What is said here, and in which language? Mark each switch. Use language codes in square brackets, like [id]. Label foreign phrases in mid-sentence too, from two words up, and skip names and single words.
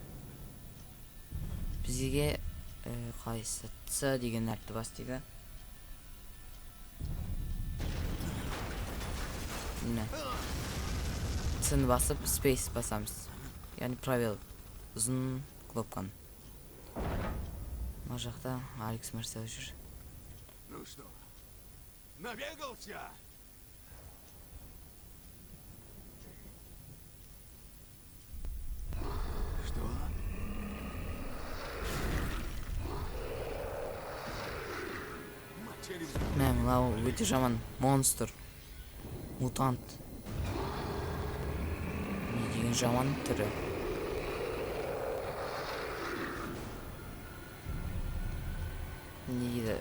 [kk] Бізге қайсы С деген әріпті бастайды. Міне. С-ні басып, спейс басамыз. Яғни правил. Ұзын кнопканы. Мына жақта Алекс Мерсер жүр. [ru] Ну что, набегался? Что? [kk] Міне, мынау өте жаман монстр. Мутант. Не деген жаман түрі. Не дейді?